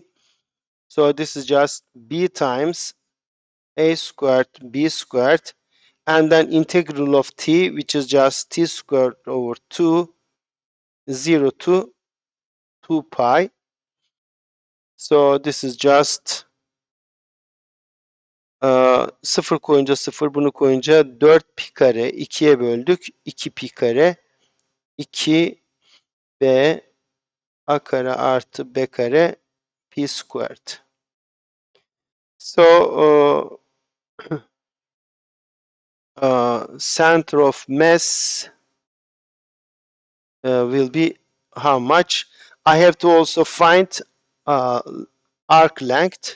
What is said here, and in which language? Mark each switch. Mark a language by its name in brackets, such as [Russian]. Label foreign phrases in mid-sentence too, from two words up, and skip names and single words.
[English] So this is just b times a squared b squared, and then integral of t, which is just t squared over 2, 0 to 2 pi. So this is just [Turkish] 0 koyunca 0, bunu koyunca 4 pi kare, 2'ye böldük. 2 pi kare, 2 b a kare artı b kare [English] p squared. So center of mass will be how much? I have to also find uh, arc length.